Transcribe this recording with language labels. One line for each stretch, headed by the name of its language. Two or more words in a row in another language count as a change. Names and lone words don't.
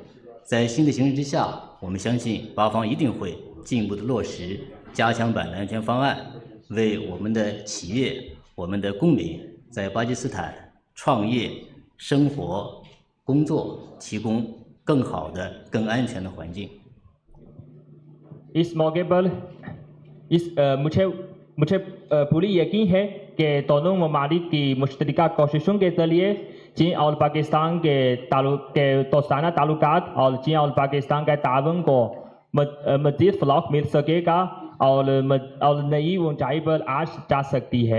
Chinese: 在新的形势之下，我们相信巴方一定会进一步的落实加强版的安全方案，为我们的企业、我们的公民在巴基斯坦创业、生活、工作提供更好的、更安全的环境。
Urdu: اس موقع پر مجھے پوری یقین ہے کہ دونوں ممالک کی مشترکہ کوششوں کے ذریعے چین اور پاکستان کے دوستانہ تعلقات اور چین اور پاکستان کے تعاون کو مزید فروغ مل سکے گا اور نئی اونچائی پر آج جا سکتی ہے.